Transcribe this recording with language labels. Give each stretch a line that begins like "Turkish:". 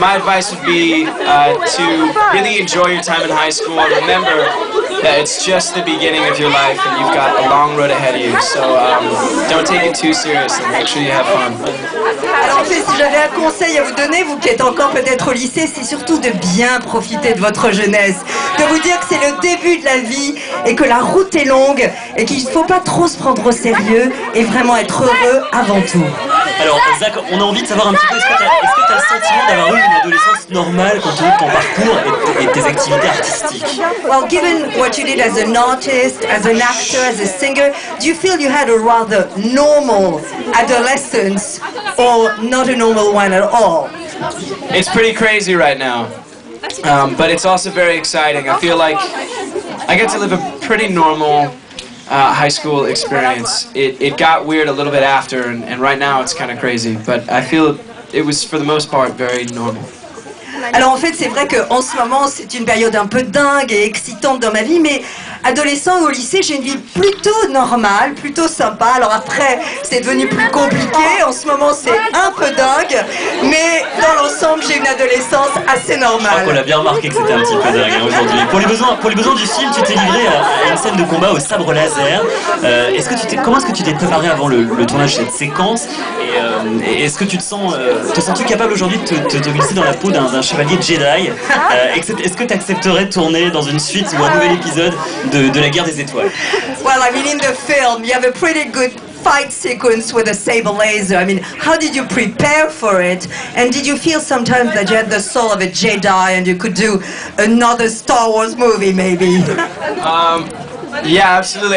English: My advice would be to really enjoy your time in high school. Remember that it's just the beginning of your life and you've got a long road ahead of you. So don't take it too seriously. Make sure you have fun.
French: Alors en fait, si j'avais un conseil à vous donner, vous qui êtes encore peut-être au lycée, c'est surtout de bien profiter de votre jeunesse, de vous dire que c'est le début de la vie et que la route est longue et qu'il ne faut pas trop se prendre au sérieux et vraiment être heureux avant tout. Alors Zach, on a envie de savoir un petit peu, est-ce que tu as le sentiment d'avoir eu une adolescence normale compte tenu de ton parcours et de tes activités artistiques?
English: Well, given what you did as an artist, as an actor, as a singer, do you feel you had a rather normal adolescence or not a normal one at all? It's pretty crazy right now, but it's also very exciting. I feel like I get to live a pretty normal high school experience. It got weird a little bit after, and right now it's kind of crazy, but I feel it was for the most part very normal.
French: Alors en fait c'est vrai qu'en ce moment c'est une période un peu dingue et excitante dans ma vie, mais adolescent au lycée j'ai une vie plutôt normale, plutôt sympa. Alors après c'est devenu plus compliqué, en ce moment c'est un peu dingue, mais dans l'ensemble j'ai une adolescence assez normale. Je crois qu'on a bien remarqué que c'était un petit peu dingue aujourd'hui. Pour les besoins du film, tu t'es livré à une scène de combat au sabre laser. Comment est-ce que tu t'es préparé avant le tournage de cette séquence? Et est-ce que tu te sens-tu capable aujourd'hui de te glisser dans la peau d'un chevalier Jedi? Est-ce que tu accepterais de tourner dans une suite ou un nouvel épisode de la guerre des étoiles?
English: Well, I mean in the film you have a pretty good fight sequence with a saber laser. I mean, how did you prepare for it? And did you feel sometimes that you had the soul of a Jedi and you could do another Star Wars movie maybe? Yeah, absolutely.